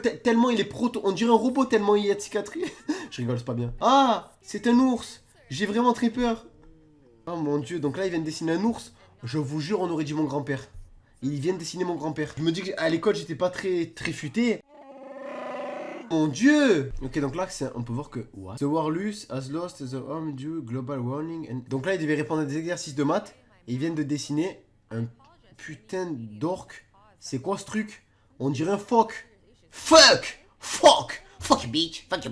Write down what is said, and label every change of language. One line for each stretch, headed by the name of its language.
French: Tellement il est proto. On dirait un robot, tellement il y a de cicatrices. Je rigole, c'est pas bien. Ah, c'est un ours. J'ai vraiment très peur. Oh mon dieu, donc là, il vient de dessiner un ours. Je vous jure, on aurait dit mon grand-père. Il vient de dessiner mon grand-père. Je me dis qu'à l'école, j'étais pas très futé. Mon dieu. Ok, donc là, on peut voir que...
English: What? The Warlus has lost the arm due global warning. And...
French: Donc là, il devait répondre à des exercices de maths. Et ils viennent de dessiner un putain d'orque. C'est quoi ce truc? On dirait un phoque.
English: Fuck you bitch.